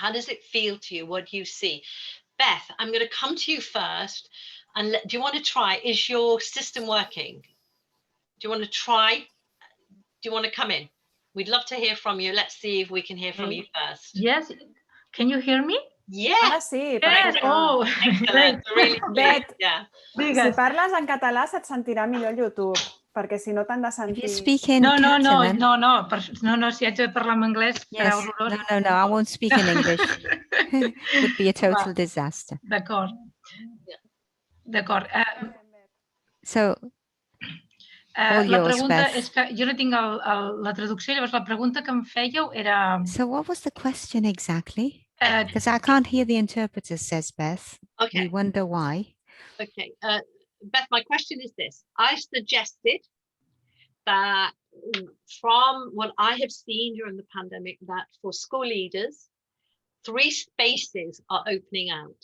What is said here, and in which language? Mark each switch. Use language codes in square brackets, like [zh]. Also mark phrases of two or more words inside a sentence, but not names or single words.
[en] How does it feel to you? What do you see? Beth, I'm going to come to you first. And do you want to try? Is your system working? Do you want to try? Do you want to come in? We'd love to hear from you. Let's see if we can hear from you first. Yes. Can you hear me? Yeah. [ca] Ara sí, [en] Yes. [ca] perfecte. [en] Oh, excellent. Really Bet, yeah. [ca] si parles en català se't sentirà millor al YouTube, perquè si no t'han de [en] If you [ca] sentir... [en] speak in [ca] No, si haig de parlar en anglès serà [en] Yes. [ca] horrorós. [en] No, I won't speak in English. It would be a total disaster. [ca] D'acord. D'acord. [en] So, [ca] La [en] yours, [ca] pregunta [en] Beth. [ca] és que jo no tinc la traducció, llavors la pregunta que em fèieu era... [en] So what was the question exactly? Because I can't hear the interpreter, says Beth. Okay. We wonder why. Okay. Beth, my question is this. I suggested that from what I have seen during the pandemic, that for school leaders, 3 spaces are opening out.